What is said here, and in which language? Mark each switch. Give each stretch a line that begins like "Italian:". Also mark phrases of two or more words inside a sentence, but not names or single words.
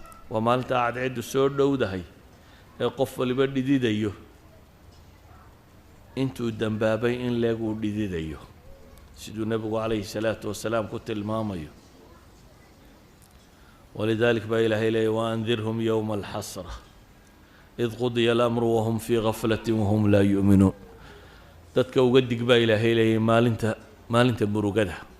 Somali: Waa maalinta cadceeddu soo dhowdahay ee qof waliba dhididayo. Intuu dambaabay in leeg uu dhididayo. Siduu Nabigu
Arabic: عليه الصلاة والسلام
Somali: ku tilmaamayo. ولذلك baa Ilaahay leeyahay,
Arabic: وأنذرهم يوم الحسرة إذ قضي الأمر وهم في غفلة وهم لا يؤمنون.
Somali: Dadka uga dig baa Ilaahay leeyahay maalinta, maalinta murugada.